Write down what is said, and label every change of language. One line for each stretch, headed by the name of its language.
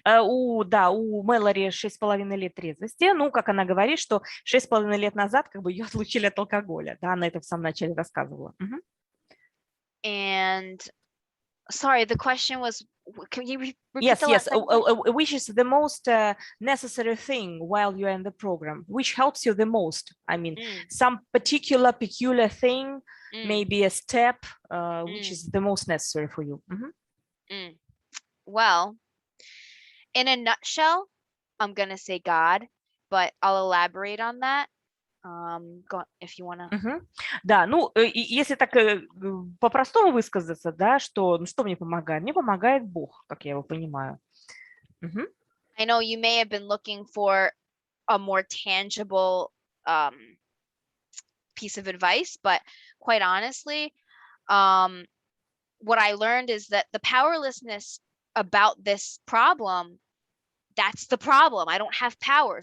Russian: У Мэллори 6,5 лет трезвости. Ну, как она говорит, что 6,5 лет назад как бы ее отлучили от алкоголя. Да, она это в самом начале рассказывала. Uh-huh.
English: And sorry, the question was, can you repeat yes, the yes. last Which is the most necessary thing while you are in the program? Which helps you the most? I mean, some peculiar thing, maybe a step, which is the most necessary for you. Uh-huh. Well, in a nutshell, I'm gonna say God, but I'll elaborate on that. If you wanna.
Russian: Да, ну, если так по-простому высказаться, да, что, ну, что мне помогает? Мне помогает Бог, как я его понимаю.
English: I know you may have been looking for a more tangible piece of advice, but quite honestly, what I learned is that the powerlessness about this problem, that's the problem. I don't have power.